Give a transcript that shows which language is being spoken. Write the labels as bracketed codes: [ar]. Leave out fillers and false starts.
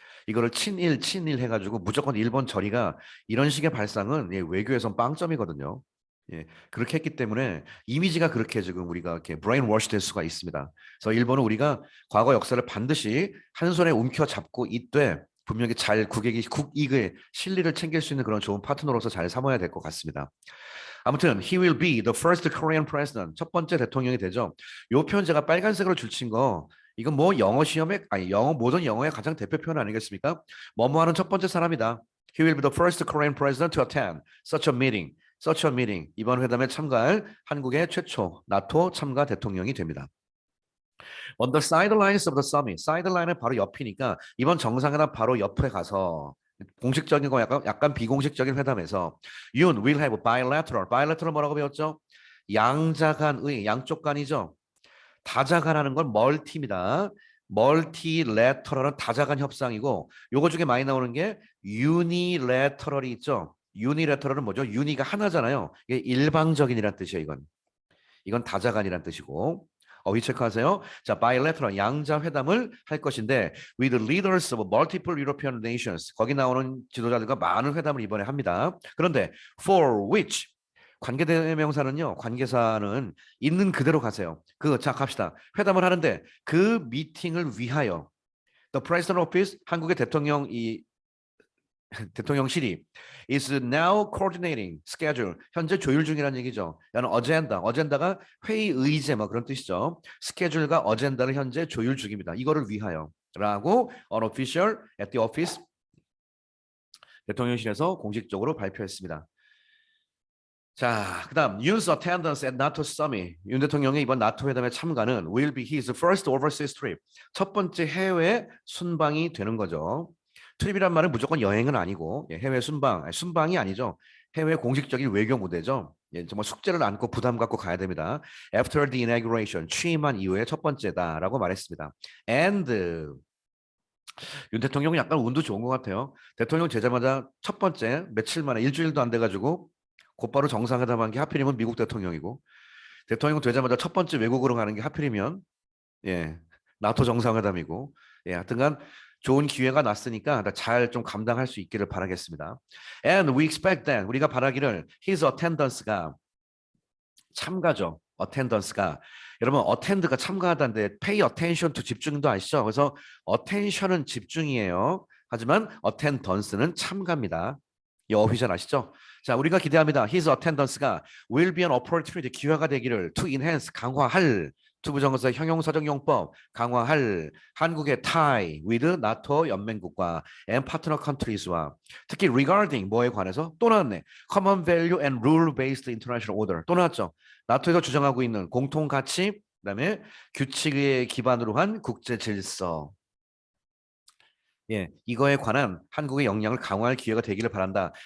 [ko] 이거를 친일 해가지고 무조건 일본 저리가 이런 식의 발상은 외교에선 빵점이거든요. 예, 그렇게 했기 때문에 이미지가 그렇게 지금 우리가 이렇게 브레인 워시 될 수가 있습니다. 그래서 일본은 우리가 과거 역사를 반드시 한 손에 움켜잡고 있되 분명히 잘 국익의 실리를 챙길 수 있는 그런 좋은 파트너로서 잘 삼아야 될 것 같습니다. 아무튼 [en] he will be the first Korean president. [ko] 첫 번째 대통령이 되죠. 요 표현 제가 빨간색으로 줄친 거 이건 뭐 영어 시험에 아니 영어 모든 영어의 가장 대표 표현 아니겠습니까? 뭐뭐 하는 첫 번째 사람이다. [en] He will be the first Korean president to attend such a meeting. such a meeting. [ko] 이번 회담에 참가할 한국의 최초 나토 참가 대통령이 됩니다. [en] On the sidelines of the summit. [ko] 사이드라인은 바로 옆이니까 이번 정상회담 바로 옆에 가서 공식적인 거 약간 비공식적인 회담에서 [en] Yoon will have bilateral. [ko] bilateral 뭐라고 배웠죠? 양자 간의 양쪽 간이죠. 다자 간하는 건 멀티입니다. 멀티레터럴은 다자 간 협상이고 요거 중에 많이 나오는 게 유니레터럴이 있죠. 유니레터럴은 뭐죠? 유니가 하나잖아요. 이게 일방적인이란 뜻이에요, 이건. 이건 다자 간이란 뜻이고. 위 체크하세요. [en] 자, bilateral [ko] 양자 회담을 할 것인데 [en] with leaders of multiple European nations. [ko] 거기 나오는 지도자들과 많은 회담을 이번에 합니다. 그런데 for which 관계대명사는요. 관계사는 있는 그대로 가세요. 자 갑시다. 회담을 하는데 그 미팅을 위하여 the president office 한국의 대통령실이 [en] is now coordinating schedule [ko] 현재 조율 중이라는 얘기죠. 야는 어젠다가 회의 의제 뭐 그런 뜻이죠. 스케줄과 어젠다를 현재 조율 중입니다. 이거를 위하여라고 [en] unofficial at the office [ko] 대통령실에서 공식적으로 발표했습니다. 자, 그다음 [en] Yoon's attendance at NATO summit. [ko] 윤 대통령의 이번 나토 회담에 참가는 [en] will be his first overseas trip. [ko] 첫 번째 해외 순방이 되는 거죠. 트립이란 말은 무조건 여행은 아니고 해외 순방, 아니, 순방이 아니죠. 해외 공식적인 외교 무대죠. 정말 숙제를 안고 부담 갖고 가야 됩니다. [en] After the inauguration, [ko] 취임한 이후에 첫 번째다라고 말했습니다. And 윤 대통령은 약간 운도 좋은 것 같아요. 대통령 되자마자 첫 번째 며칠 만에 일주일도 안 돼가지고 곧바로 정상회담한 게 하필이면 미국 대통령이고 대통령 되자마자 첫 번째 외국으로 가는 게 하필이면 예 나토 정상회담이고 하여튼간 좋은 기회가 났으니까 잘 좀 감당할 수 있기를 바라겠습니다. [en] And we expect that [ko] 우리가 바라기를 [en] his attendance가 참가죠. [ko] attendance가 여러분 attend가 참가하다는데 pay attention to 집중도 아시죠? 그래서 attention은 집중이에요. 하지만 attendance는 참가입니다. 이 어휘전 아시죠? 자, 우리가 기대합니다. His attendance가 [en] will be an opportunity [ko] 기회가 되기를 [en] to enhance [ko] 강화할 투부정사 형용사정용법 강화할 한국의 tie with 나토 연맹국과 and partner countries와 특히 regarding 뭐에 관해서 또 나왔네. [en] common value and rule based international order [ko] 또 나왔죠. 나토에서 주장하고 있는 공통 가치 그다음에 규칙에 기반으로 한 국제 질서 이거에 관한 한국의 역량을 강화할 기회가 되기를 바란다.